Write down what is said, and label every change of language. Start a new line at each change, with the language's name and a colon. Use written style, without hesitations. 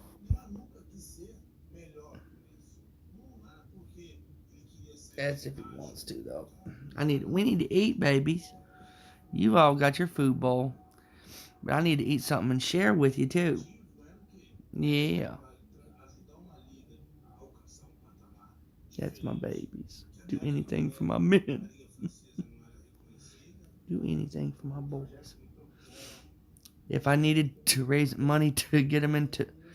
Portuguese: Neymar nunca quis ser melhor que isso. Não é porque ele queria ser.
English: That's if he wants to, though. We need to eat, babies. You've all got your food bowl. But I need to eat something and share with you, too. Yeah.
Portuguese: Ajudar uma liga a alcançar patamar.
English: That's my babies. Do anything for my men. Do anything for my boys. If I needed to raise money to get them into